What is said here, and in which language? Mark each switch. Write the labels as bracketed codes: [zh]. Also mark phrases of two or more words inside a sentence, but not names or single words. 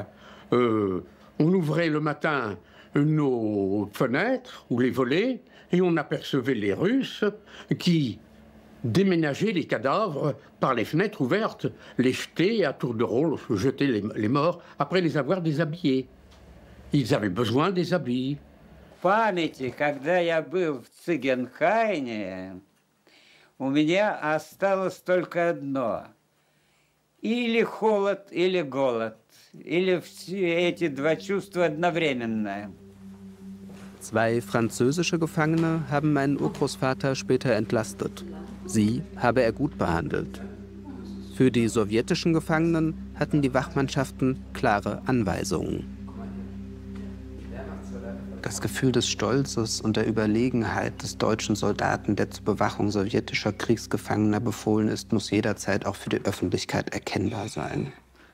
[fr] On ouvrait le matin nos fenêtres ou les volets et on apercevait les Russes qui déménageaient les cadavres par les fenêtres ouvertes, les jetaient à tour de rôle, jetaient les morts après les avoir déshabillés. Ils avaient besoin des habits. [ru] Памяти, когда я был в Цигенхайне, у меня осталось только одно. Или холод, или голод. Или все эти два чувства одновременно. [de] 2 französische Gefangene haben meinen Urgroßvater später entlastet. Sie habe er gut behandelt. Für die sowjetischen Gefangenen hatten die Wachmannschaften klare Anweisungen. Das Gefühl des Stolzes und der Überlegenheit des deutschen Soldaten, der zur Bewachung sowjetischer Kriegsgefangener befohlen ist, muss jederzeit auch für die Öffentlichkeit erkennbar sein.